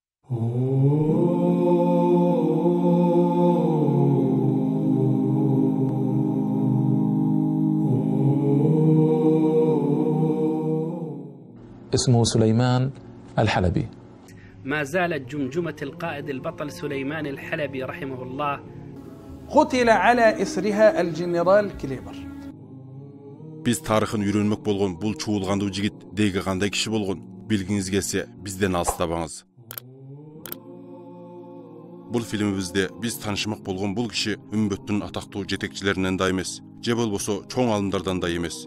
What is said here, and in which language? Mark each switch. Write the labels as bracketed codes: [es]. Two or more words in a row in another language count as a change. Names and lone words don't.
[ar] اسمه سليمان الحلبي. ما زالت جمجمة القائد البطل سليمان الحلبي رحمه الله. قتل على إسرها الجنرال كليبر. [ky] Биз тарыхыны үйрөнмөк болгон бул чуулгандуу жигит деги кандай киши болгон билгиңиз келсе бизден алыстабаңыз. Бул фильмибизде биз таанышмак болгон бул киши үмбөттүн атактуу жетекчилеринен да эмес, же болбосо чоң алымдардан да эмес.